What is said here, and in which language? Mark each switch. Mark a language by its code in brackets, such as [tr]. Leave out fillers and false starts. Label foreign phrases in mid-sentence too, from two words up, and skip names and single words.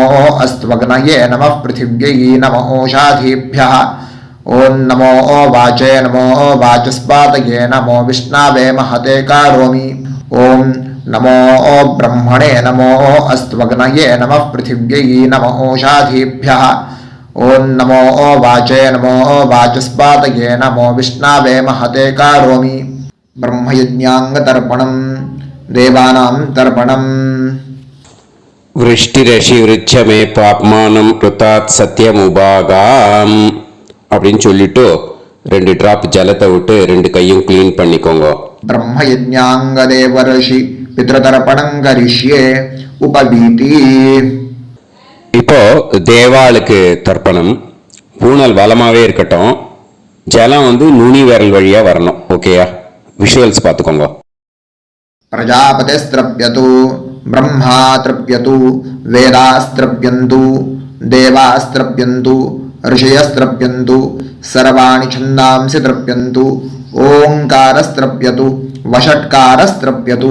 [sa] अस्त्वग्नये नमः पृथिव्यै नमो ओषाधीभ्यः ॐ नमो वाचे नमो वाचस्पातये नमो विष्णवे महते कारोमि ॐ नमो ब्रह्मणे नमो अस्त्वग्नये नमः पृथिव्यै नमो ओषाधीभ्यः ॐ नमो वाचे नमो वाचस्पातये नमो विष्णवे महते कारोमि ब्रह्मयज्ञाङ्गतर्पणं देवानां तर्पणम् விருஷ்டிரஷி விருட்சமே பாப்மானம் கிருத்தாத் சத்தியமுபாகாம் [ta] அப்படின்னு சொல்லிட்டு 2 டிராப் ஜலத்தை விட்டு 2 கையும் க்ளீன் பண்ணிக்கோங்க. [sa] ब्रह्मयज्ञाङ्गदेवर्षि पितृतर्पणं करिष्ये उपवीति. [ta] இப்போ தேவாளுக்கு தர்ப்பணம். பூனல் வலமாவே இருக்கட்டும், ஜலம் வந்து நுனி விரல் வழியா வரணும். ஓகேயா? விஷுவல்ஸ் பார்த்துக்கோங்க. [sa] प्रजापतिस्त्रप्यतु ब्रह्मा तृप्यतु वेदास्त्रप्यन्तु देवास्त्रप्यन्तु ऋषयस्त्रप्यन्तु सर्वाणि छन्दांसि तृप्यन्तु ओङ्कारस्त्रप्यतु वषट्कारस्त्रप्यतु